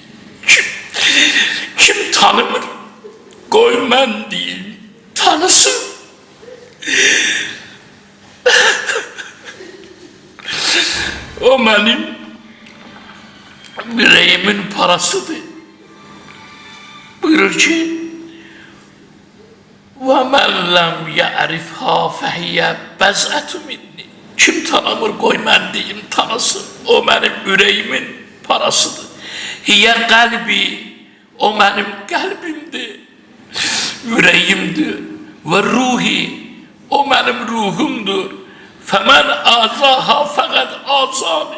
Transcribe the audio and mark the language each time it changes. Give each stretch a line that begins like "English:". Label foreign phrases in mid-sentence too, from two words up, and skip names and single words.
Azerbaijani: Kim tanımır? Qoy mən deyim, tanısın. O mənim yüreğimin parasıdır. Buyurur ki,
Arabic: وَمَنْ لَمْ يَعْرِفْهَا فَهِيَ بَزْعَةُ مِنِّي.
Azerbaijani: Kim tanımır, qoy mən deyim, tanısın. O mənim yüreğimin parasıdır.
Arabic: هي قلبي,
Azerbaijani: o mənim qəlbimdir, yüreğimdir.
Arabic: وروحي,
Azerbaijani: o mənim ruhumdur.
Arabic: فمن آذاها فقد آذاني.